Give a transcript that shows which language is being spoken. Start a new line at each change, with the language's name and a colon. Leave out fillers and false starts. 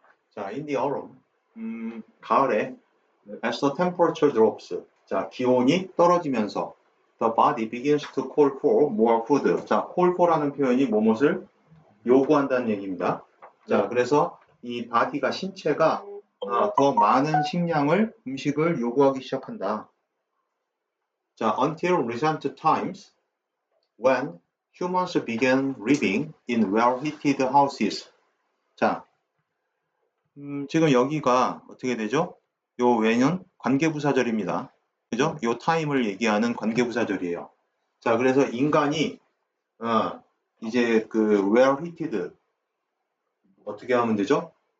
English: 자, in the autumn,
Korean: 가을에,
English: as the temperature drops,
Korean: 자, 기온이 떨어지면서
English: the body begins to call for more food.
Korean: 자, call for라는 표현이 뭐뭇을 요구한다는 얘기입니다. 자, 그래서 이 body가 신체가 더 많은 음식을 요구하기 시작한다.
English: 자, until recent times when humans began living in well-heated houses.
Korean: 자, 지금 여기가 어떻게 되죠? 요 외는 관계부사절입니다. 그죠? 요 타임을 얘기하는 관계부사절이에요. 자, 그래서 인간이 이제 그 well-heated 어떻게 하면 되죠?